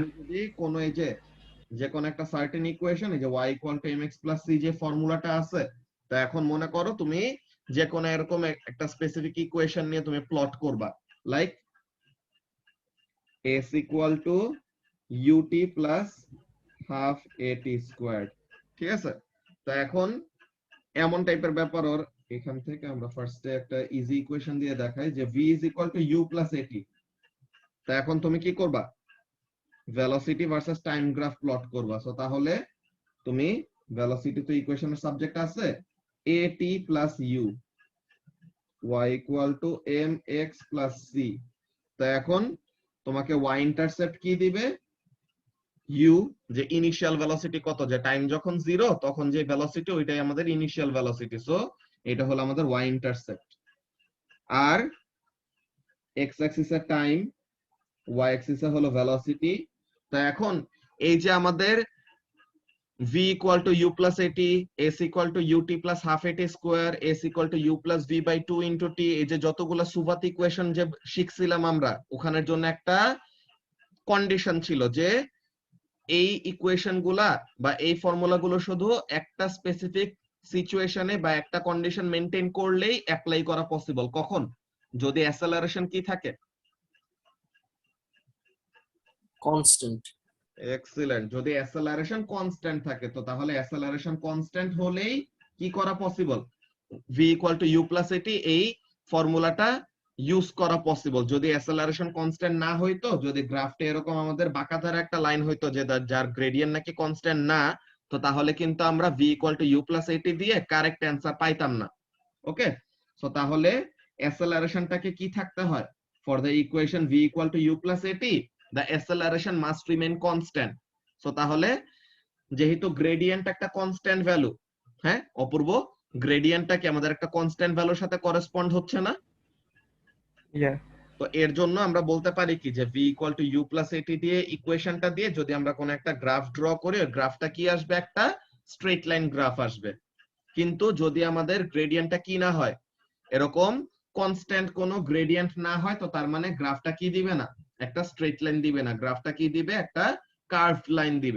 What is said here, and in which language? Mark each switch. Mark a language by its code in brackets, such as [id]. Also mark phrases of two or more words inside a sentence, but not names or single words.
[bn] তুমি যদি কোন এই যে কোন একটা [en] certain equation, [bn] এই যে y = mx + c যে ফর্মুলাটা আছে, তো এখন মনে করো তুমি যে কোন এরকম একটা [en] specific equation [bn] নিয়ে তুমি প্লট করবা, লাইক s = ut + half at², ঠিক আছে? তো এখন এমন টাইপের ব্যাপার, ওর এখান থেকে আমরা ফার্স্টে একটা [en] easy equation [bn] দিয়ে দেখাই, যে v = u + at। তো এখন তুমি কি করবা, [en] velocity versus time graph plot [bn] করবা। সো তাহলে তুমি ভেলোসিটি তো ইকুয়েশনের সাবজেক্ট আছে, at + u, y = mx + c। তো এখন তোমাকে [en] y intercept [bn] কি দিবে, u, যে [en] initial velocity [bn] কত, যে টাইম যখন 0 তখন যে ভেলোসিটি ওইটাই আমাদের [en] initial velocity, [bn] সো এটা হলো আমাদের [en] y intercept. [bn] আর x অ্যাক্সিসে টাইম, y অ্যাক্সিসে হলো ভেলোসিটি। তো এখন এই যে আমাদের v = u + at, s = ut + half at², s = u + v/2 * t, এই যে যতগুলা [en] suvat equation [bn] যে শিখছিলাম আমরা, ওখানের জন্য একটা কন্ডিশন ছিল যে এই ইকুয়েশন গুলা বা এই ফর্মুলা গুলো শুধু একটা স্পেসিফিক সিচুয়েশনে বা একটা [en] condition maintain [bn] করলেই অ্যাপ্লাই করা পসিবল। কখন? যদি অ্যাসেলারেশন কি থাকে, কনস্ট্যান্ট। এক্সিলেন্ট, যদি [en] acceleration constant [bn] থাকে, তো তাহলে [en] acceleration constant [bn] হলেই কি করা পসিবল, v = u + at এই ফর্মুলাটা ইউজ করা পসিবল। যদি [en] acceleration constant [bn] না হইতো, যদি গ্রাফটা এরকম আমাদের বাঁকাধারা একটা লাইন হইতো যে যার গ্রেডিয়েন্ট নাকি কনস্ট্যান্ট না, তো তাহলে কিন্তু আমরা v = u + at দিয়ে [en] correct answer [bn] পাইতাম না। [en] okay, so [bn] তাহলে অ্যাসেলারেশনটাকে কি থাকতে হয়, [en] for the equation v = u + at the acceleration must remain constant। [bn] সো তাহলে যেহেতু গ্রেডিয়েন্ট একটা [en] constant value, [bn] হ্যাঁ অপূর্ব, গ্রেডিয়েন্টটা কি আমাদের একটা কনস্ট্যান্ট ভ্যালুর সাথে করেসপন্ড হচ্ছে না? ইয়া তো এর জন্য আমরা বলতে পারি কি, যে v = u + at দিয়ে ইকুয়েশনটা দিয়ে যদি আমরা কোন একটা [en] graph draw [bn] করি, ওই গ্রাফটা কি আসবে, একটা [en] straight line graph [bn] আসবে। কিন্তু যদি আমাদের গ্রেডিয়েন্টটা কি না হয়, এরকম কনস্ট্যান্ট কোনো গ্রেডিয়েন্ট না হয়, তো তার মানে গ্রাফটা কি দিবে না, একটা [en] straight line [bn] দিবে না, গ্রাফটা কি দিবে, একটা [en] curved line [bn] দিবে।